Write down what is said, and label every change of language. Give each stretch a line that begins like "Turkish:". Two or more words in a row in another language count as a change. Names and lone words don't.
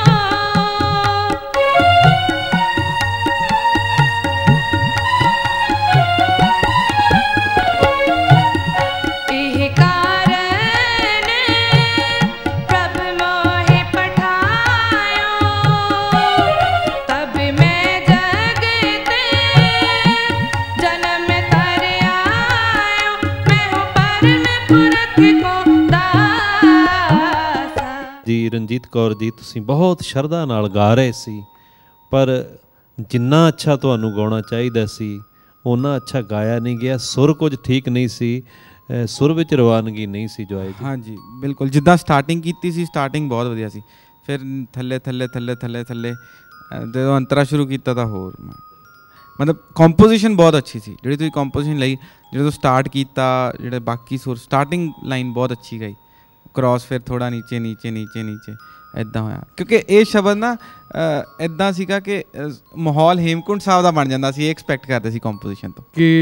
Punjabi: ਏਹ ਕਾਰਣ ਪ੍ਰਭ ਮੋਹੇ ਪਠਾਯੋ। ਤਬ ਮੈਂ ਜਗਤੇ ਜਨਮ ਤਰ ਆਯੋ, ਮੈਂ ਹੂੰ ਪਰਮ ਪੁਰਖ ਕੋ ਦਾਸਾ। ਜੀ ਰਣਜੀਤ ਕੌਰ ਜੀ, ਤੁਸੀਂ ਬਹੁਤ ਸ਼ਰਧਾ ਨਾਲ ਗਾ ਰਹੇ ਸੀ, ਪਰ ਜਿੰਨਾ ਅੱਛਾ ਤੁਹਾਨੂੰ ਗਾਉਣਾ ਚਾਹੀਦਾ ਸੀ ਓਨਾ ਅੱਛਾ ਗਾਇਆ ਨਹੀਂ ਗਿਆ। ਸੁਰ ਕੁਝ ਠੀਕ ਨਹੀਂ ਸੀ, ਸੁਰ ਵਿੱਚ ਰਵਾਨਗੀ ਨਹੀਂ ਸੀ ਜੋਏ ਜੀ। ਹਾਂਜੀ ਬਿਲਕੁਲ, ਜਿੱਦਾਂ ਸਟਾਰਟਿੰਗ ਕੀਤੀ ਸੀ, ਸਟਾਰਟਿੰਗ ਬਹੁਤ ਵਧੀਆ ਸੀ, ਫਿਰ ਥੱਲੇ ਥੱਲੇ ਥੱਲੇ ਥੱਲੇ ਥੱਲੇ ਜਦੋਂ ਅੰਤਰਾ ਸ਼ੁਰੂ ਕੀਤਾ ਤਾਂ ਹੋਰ मतलब ਕੰਪੋਜੀਸ਼ਨ ਬਹੁਤ ਅੱਛੀ ਸੀ ਜਿਹੜੀ ਤੁਸੀਂ ਕੰਪੋਜੀਸ਼ਨ ਲਈ ਜਦੋਂ ਸਟਾਰਟ ਕੀਤਾ ਜਿਹੜੇ ਬਾਕੀ ਸੁਰ ਸਟਾਰਟਿੰਗ ਲਾਈਨ ਬਹੁਤ ਅੱਛੀ ਗਈ ਕ੍ਰੋਸ ਫਿਰ ਥੋੜਾ ਨੀਚੇ ਨੀਚੇ ਨੀਚੇ ਨੀਚੇ ਇੱਦਾਂ ਹੋਇਆ ਕਿਉਂਕਿ ਇਹ ਸ਼ਬਦ ਨਾ ਇੱਦਾਂ ਸੀਗਾ ਕਿ ਮਾਹੌਲ ਹੇਮਕੁੰਟ ਸਾਹਿਬ ਦਾ ਬਣ ਜਾਂਦਾ ਸੀ ਇਹ ਐਕਸਪੈਕਟ ਕਰਦੇ ਸੀ ਕੰਪੋਜੀਸ਼ਨ ਤੋਂ ਕਿ